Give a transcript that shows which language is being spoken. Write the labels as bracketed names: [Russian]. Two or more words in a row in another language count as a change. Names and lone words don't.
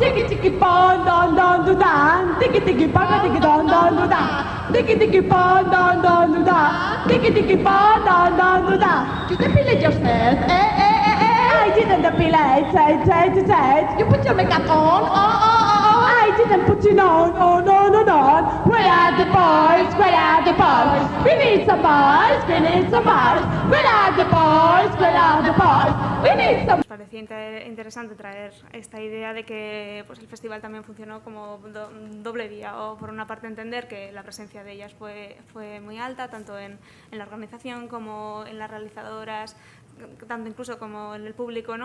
[English] Tiki tiki bon don don do dan. Tiki tiki bon tiki don don do dan. Tiki tiki bon don don do dan. Tiki tiki bon don don do dan. You depilate yourself, I didn't depilate, You put your makeup on, I didn't put it on, no. Where are the boys? We need some boys. Where are the boys? We need some. [Spanish] Nos parecía interesante traer esta idea de que pues, el festival también funcionó como doble vía, o por una parte entender que la presencia de ellas fue muy alta, tanto en la organización como en las realizadoras, tanto incluso como en el público, ¿no?